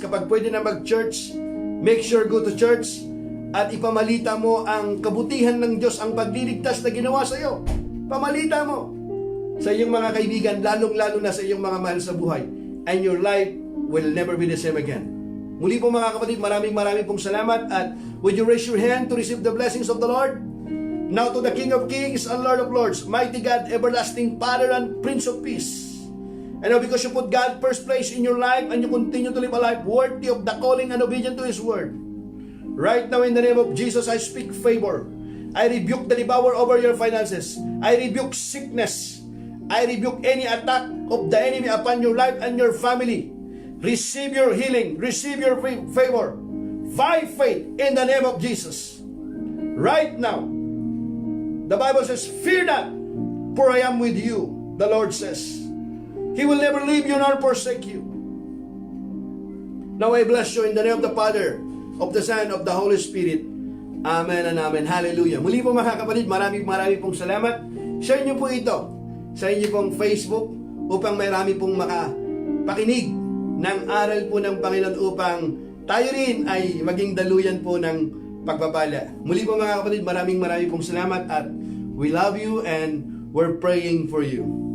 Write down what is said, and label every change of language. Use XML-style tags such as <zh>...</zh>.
<tl>Kapag pwede na mag-church,</tl> <en>make sure go to church</en> <tl>at ipamalita mo ang kabutihan ng Diyos, ang pagliligtas na ginawa sa iyo. Pamalita mo sa iyong mga kaibigan, lalong-lalo na sa iyong mga mahal sa buhay,</tl> <en>and your life will never be the same again.</en> <tl>Muli po mga kapatid, maraming pong salamat, at</tl> <en>would you raise your hand to receive the blessings of the Lord? Now to the King of Kings and Lord of Lords, mighty God, everlasting Father and Prince of Peace. And now because you put God first place in your life and you continue to live a life worthy of the calling and obedient to His Word, right now in the name of Jesus, I speak favor. I rebuke the devourer over your finances. I rebuke sickness. I rebuke any attack of the enemy upon your life and your family. Receive your healing. Receive your favor. By faith in the name of Jesus. Right now, the Bible says, fear not, for I am with you, the Lord says. He will never leave you nor forsake you. Now I bless you in the name of the Father, of the Son, of the Holy Spirit.</en> <tl>Amen and amen. Hallelujah. Muli po mga kapatid, maraming pong salamat. Share nyo po ito sa inyo pong Facebook upang marami pong makapakinig ng aral po ng Panginoon upang tayo rin ay maging daluyan po ng pagpapala. Muli po mga kapatid, maraming pong salamat, at</tl> <en>we love you and we're praying for you.</en>